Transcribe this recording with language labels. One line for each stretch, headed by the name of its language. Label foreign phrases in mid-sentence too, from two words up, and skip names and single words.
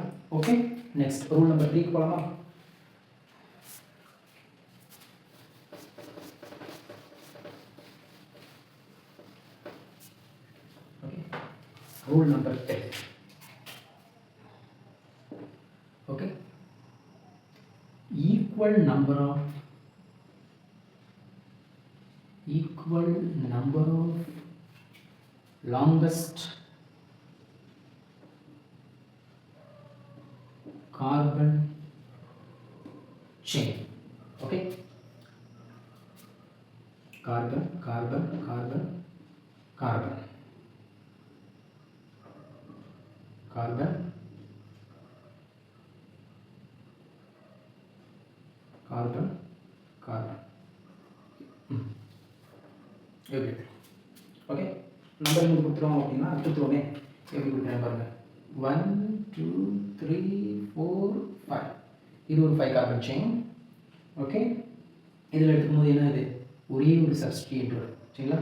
English: okay next rule number
Tamil: 3க்கு போகலாமா.
English: okay rule number
Tamil: 10.
English: okay equal number of longest carbon chain. okay carbon carbon carbon carbon carbon carbon carbon
Tamil: எப்படி
English: okay number
Tamil: இங்கே கொடுத்துருவோம் அப்படின்னா கொடுத்துருவோமே எப்படி கொடுக்குறேன் பாருங்கள் 1 2 3 4 5 இது ஒரு 5
English: carbon chain.
Tamil: ஓகே இதில் எடுக்கும்போது என்ன இது ஒரே ஒரு சப்ஸ்டிடியூயன்ட் வரும் சரிங்களா.